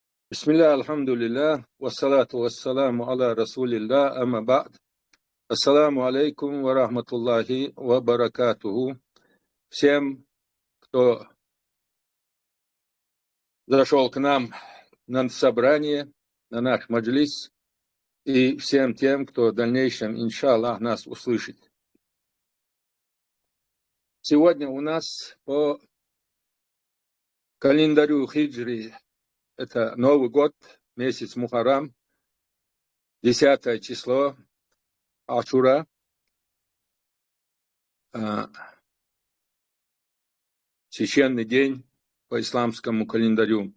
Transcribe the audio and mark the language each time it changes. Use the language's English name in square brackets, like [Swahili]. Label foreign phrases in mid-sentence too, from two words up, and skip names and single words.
[Arabic] بسم الله، الحمد لله، والصلاة والسلام على رسول الله، أما بعد. السلام عليكم ورحمة الله وبركاته. [Russian] Всем, кто зашел к нам на собрание, на наш маджлис, и всем тем, кто в дальнейшем, иншаллах, нас услышит. Сегодня у нас по календарю хиджри, это Новый год, месяц Мухаррам, 10 число, Ашура, священный день по исламскому календарю.